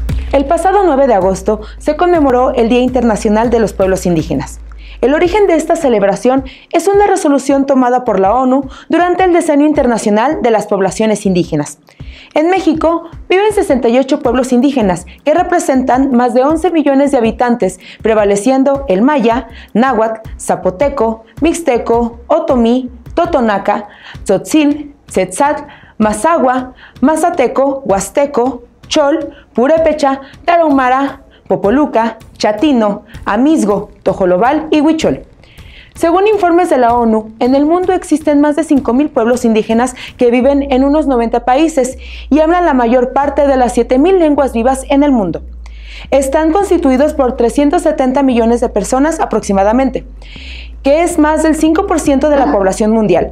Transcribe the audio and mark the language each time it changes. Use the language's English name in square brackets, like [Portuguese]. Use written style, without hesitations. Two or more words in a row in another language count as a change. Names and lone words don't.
[Spanish] El pasado 9 de agosto se conmemoró el Día Internacional de los Pueblos Indígenas. El origen de esta celebración es una resolución tomada por la ONU durante el Decenio Internacional de las Poblaciones Indígenas. En México viven 68 pueblos indígenas que representan más de 11 millones de habitantes, prevaleciendo el maya, náhuatl, zapoteco, mixteco, otomí, totonaca, tzotzil, tzetzal, mazahua, mazateco, huasteco, chol, purépecha, tarahumara, popoluca, chatino, amizgo, tojolobal y huichol. Según informes de la ONU, en el mundo existen más de 5,000 pueblos indígenas que viven en unos 90 países y hablan la mayor parte de las 7,000 lenguas vivas en el mundo. Están constituidos por 370 millones de personas aproximadamente, que es más del 5% de la población mundial.